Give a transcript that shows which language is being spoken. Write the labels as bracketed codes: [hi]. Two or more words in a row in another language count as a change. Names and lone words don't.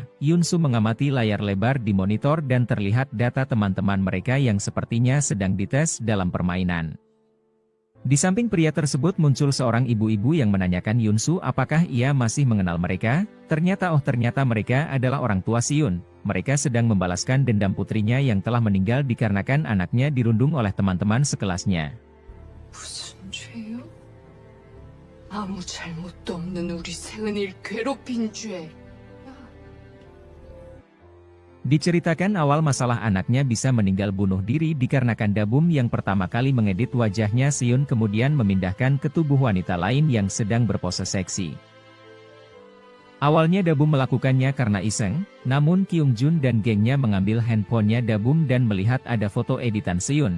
[id] Yunsu mengamati layar lebar di monitor dan terlihat data teman-teman mereka yang sepertinya sedang dites dalam permainan. Di samping pria tersebut muncul seorang ibu-ibu yang menanyakan Yunsu apakah ia masih mengenal mereka. Ternyata mereka adalah orang tua Siyun. Mereka sedang membalaskan dendam putrinya yang telah meninggal dikarenakan anaknya dirundung oleh teman-teman sekelasnya. [ko] 무슨 죄요? 아무 잘못도 없는 우리 세은이를 괴롭힌 죄. [id] Diceritakan awal masalah anaknya bisa meninggal bunuh diri dikarenakan Dabum yang pertama kali mengedit wajahnya Siyun kemudian memindahkan ke tubuh wanita lain yang sedang berpose seksi. Awalnya Dabum melakukannya karena iseng, namun Kyung Jun dan gengnya mengambil handphonenya Dabum dan melihat ada foto editan Siyun.